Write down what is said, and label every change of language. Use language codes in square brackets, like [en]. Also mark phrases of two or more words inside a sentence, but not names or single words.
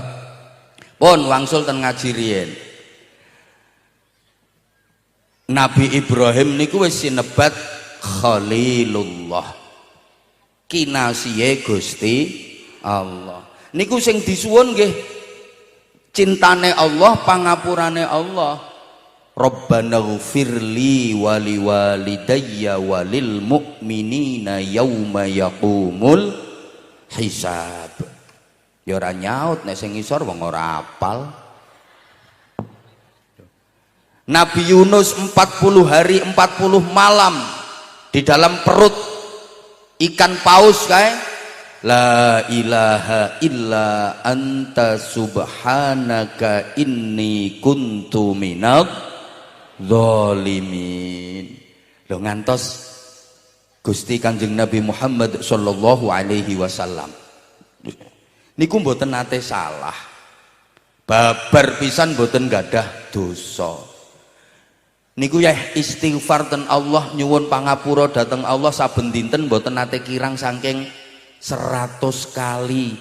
[jv] Pun wangsul ten ngaji riyen. Nabi Ibrahim niku wis sinebat Khalilullah. Kinasihe Gusti Allah. Niku sing disuwun nggih cintane Allah, pangapurane Allah. [ar] ربنا اغفر لي ولوالدي وللمؤمنين يوم يقوم الحساب. [jv] Ya ora nyaut nek sing ngisor wong ora apal. [id] Nabi Yunus 40 hari 40 malam di dalam perut ikan paus kae. [ar] لا إله إلا أنت سبحانك إني كنت من الظالمين. [jv] Lho ngantos Gusti Kanjeng Nabi Muhammad [ar] صلى الله عليه وسلم [jv] niku mboten nate salah. Babar pisan mboten gadah dosa. Niku ya istighfar ten Allah, nyuwun pangapura dhateng Allah saben dinten mboten nate kirang saking 100 kali.